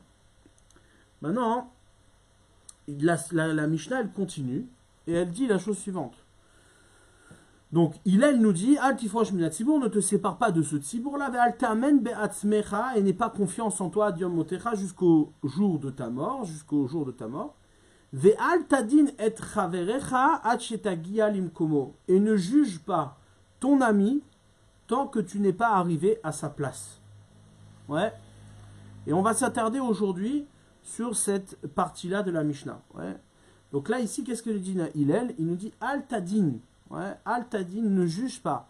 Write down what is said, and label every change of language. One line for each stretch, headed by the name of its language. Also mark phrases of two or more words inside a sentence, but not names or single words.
French: Maintenant, la Mishnah, elle continue et elle dit la chose suivante. Donc, Hillel nous dit,
Hebrew: אל תפרוש מינה ציבור,
French: ne te sépare pas de ce tzibour-là,
Hebrew: ואל תאמין בעצמך,
French: et n'aie pas confiance en toi,
Hebrew: יום מותך,
French: jusqu'au jour de ta mort,
Hebrew: ואל תדין את חברך עד שתגיע למקומו.
French: Et ne juge pas ton ami tant que tu n'es pas arrivé à sa place. Ouais. Et on va s'attarder aujourd'hui sur cette partie-là de la Mishnah. Ouais. Donc là, ici, qu'est-ce que dit Hillel? Il nous dit
Hebrew: אל תדין.
French: Ouais.
Hebrew: אל תדין,
French: ne juge pas.